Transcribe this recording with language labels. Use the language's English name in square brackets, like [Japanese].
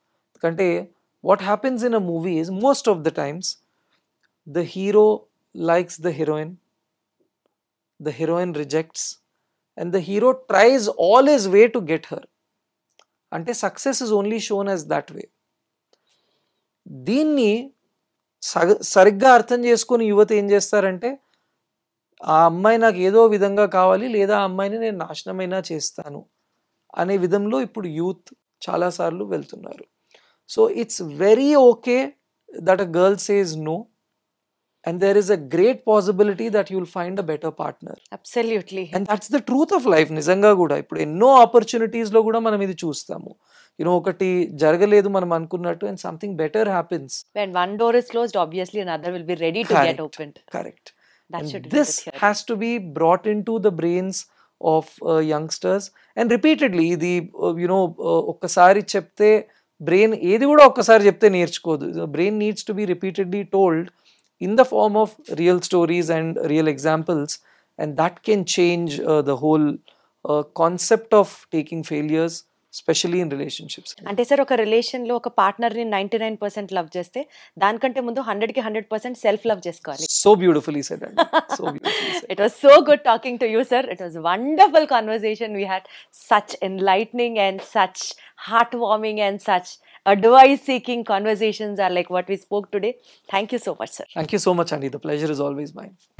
[Telugu] ఎందుకంటే [English] what happens in a movie is most of the times the hero likes the heroine rejects, and the hero tries all his way to get her. [Telugu] Ante [English] success is only shown as that way. [Telugu] దీన్ని సరిగ్గా అర్థం చేసుకుని యువత ఏం చేస్తారంటే ఆ అమ్మాయి నాకు ఏదో విధంగా కావాలి, లేదా ఆ అమ్మాయిని నేను నాశనమైనా చేస్తాను అనే విధంలో ఇప్పుడు యూత్ చాలాసార్లు వెళ్తున్నారు. [English] So it's very okay that a girl says no, and there is a great possibility that you'll find a better partner. Absolutely. And that's the truth of life. [Telugu] నిజంగా కూడా ఇప్పుడు ఎన్నో ఆపర్చునిటీస్లో కూడా మనం ఇది చూస్తాము. ఒకటి జరగలేదు మనం అనుకున్నట్టు, [English] and something better happens. When one door is closed, obviously another will be ready to get opened. Correct. This has to be brought into the brains of youngsters, and repeatedly [Telugu] ఇది ఒక్కసారి చెప్తే బ్రెయిన్ ఏది కూడా ఒక్కసారి చెప్తే నేర్చుకోదు. [English] Brain needs to be repeatedly told in the form of real stories and real examples, and that can change the whole concept of taking failures, specially in relationships. [Telugu] అంటే sir, ఒక రిలేషన్లో ఒక పార్ట్నర్ని 99% లవ్ చేస్తే దానికంటే ముందు 100కి 100% సెల్ఫ్ లవ్ చేసుకోవాలి. [English] So beautifully said అండి. So beautifully said. It was so good talking to you, sir. It was a wonderful conversation. We had such enlightening and such heartwarming and such advice-seeking conversations are like what we spoke today. Thank you so much, sir. Thank you so much, Andy. The pleasure is always mine.